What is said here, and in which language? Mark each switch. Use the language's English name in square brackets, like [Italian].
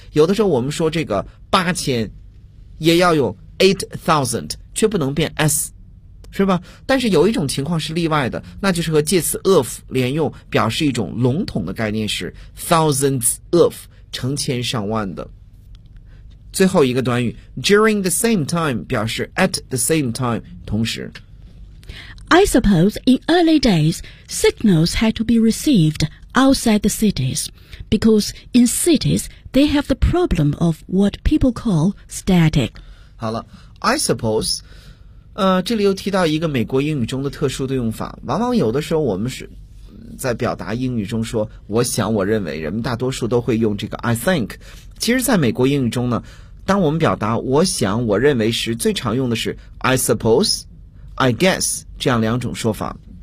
[Chinese] 有的时候我们说这个八千也要用 8000， 却不能变 s，是吧？但是有一种情况是例外的，那就是和介词 of 连用，表示一种笼统的概念，是 thousands of， 成千上万的。最后一个短语 [English] during the same time [Chinese] 表示 [English] at the same time， [Chinese] 同时。 [English] I suppose in early days signals had to be received outside the cities because in cities they have the problem of what people call static。 [Chinese] 好了 I suppose这里又提到一个美国英语中的特殊的用法，往往有的时候我们是在表达英语中说我想我认为，人们大多数都会用这个 I think， 其实在美国英语中呢，当我们表达我想我认为时，最常用的是 [English] I suppose I guess [Chinese] 这样两种说法。